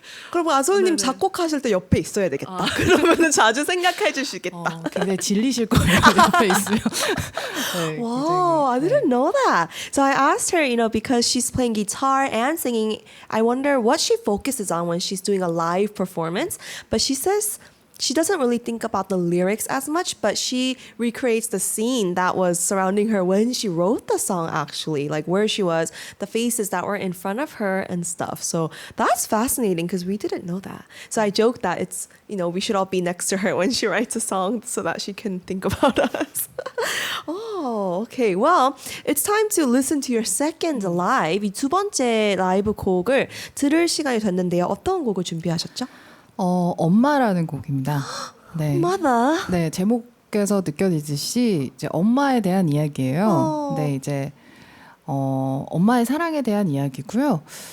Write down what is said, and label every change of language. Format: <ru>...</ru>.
<ko>그럼 아솔님 작곡하실 때 옆에 있어야 되겠다. 그러면은 자주 생각해 주시겠다. 굉장히 질리실 거예요. 옆에 있으면.</ko> <en>Wow, I didn't know that. So I asked her, because she's playing guitar and singing, I wonder what she focuses on when she's doing a live performance. But she says she doesn't really think about the lyrics as much, but she recreates the scene that was surrounding her when she wrote the song, actually, like where she was, the faces that were in front of her and stuff. So that's fascinating because we didn't know that. So I joke that it's, we should all be next to her when she writes a song so that she can think about us. Oh, okay. Well, it's time to listen to your second live.</en> <ko>이 두 번째 라이브 곡을 들을 시간이 됐는데요. 어떤 곡을 준비하셨죠? 엄마라는 곡입니다. 네.</ko> <en>Mother.</en> <ko>네, 제목에서 느껴지듯이 이제 엄마에 대한 이야기예요. 네, 이제 엄마의 사랑에 대한 이야기고요.</ko>